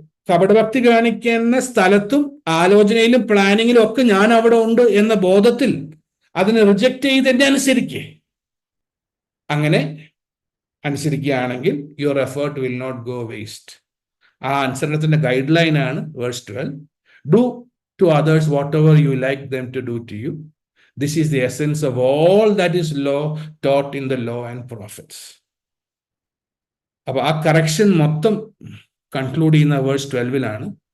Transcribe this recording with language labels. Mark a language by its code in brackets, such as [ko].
[ml] കപടഭക്തി കാണിക്കുന്ന സ്ഥലത്തും ആലോചനയിലും പ്ലാനിങ്ങിലും ഒക്കെ ഞാൻ അവിടെ ഉണ്ട് എന്ന ബോധത്തിൽ അതിനെ റിജക്റ്റ് ചെയ്ത് എന്നെ അനുസരിക്കുക. അങ്ങനെ അനുസരിക്കുകയാണെങ്കിൽ [en] Your effort will not go waste. [ml] ആ അനുസരണത്തിന്റെ ഗൈഡ് ലൈൻ ആണ് verse 12. [en] Do to others whatever you like them to do to you. This is the essence of all that is law taught in the law and prophets. [ml] അപ്പൊ ആ correction മൊത്തം conclude ചെയ്യുന്ന verse 12-ലാണ്.